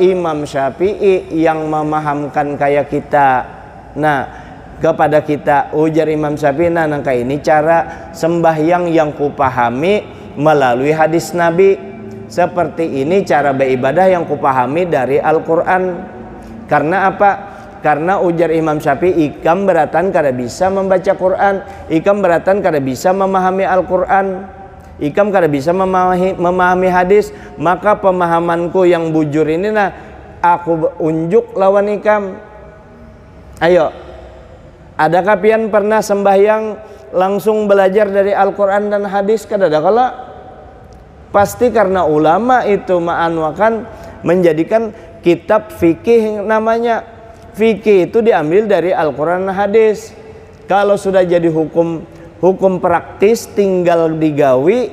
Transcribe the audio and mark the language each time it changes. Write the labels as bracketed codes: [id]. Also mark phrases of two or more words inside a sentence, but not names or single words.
[bjn] Imam Syafi'i yang memahamkan kayak kita. Nah, kepada kita ujar Imam Syafi'i, nah nangka ini cara sembahyang yang kupahami melalui hadis Nabi. Seperti ini cara beribadah yang kupahami dari Al-Quran. Karena apa? Karena ujar Imam Syafi'i, ikam beratan kada bisa membaca Quran, ikam beratan kada bisa memahami Al-Quran, ikam kada bisa memahami hadis. Maka pemahamanku yang bujur ini nah aku unjuk lawan ikam. Ayo, adakah pian pernah sembahyang langsung belajar dari Al-Quran dan hadis? Kada ada. Kalau pasti karena ulama itu ma'anwakan menjadikan kitab fikih namanya. Fikih itu diambil dari Al-Quran dan hadis. Kalau sudah jadi hukum praktis tinggal digawi.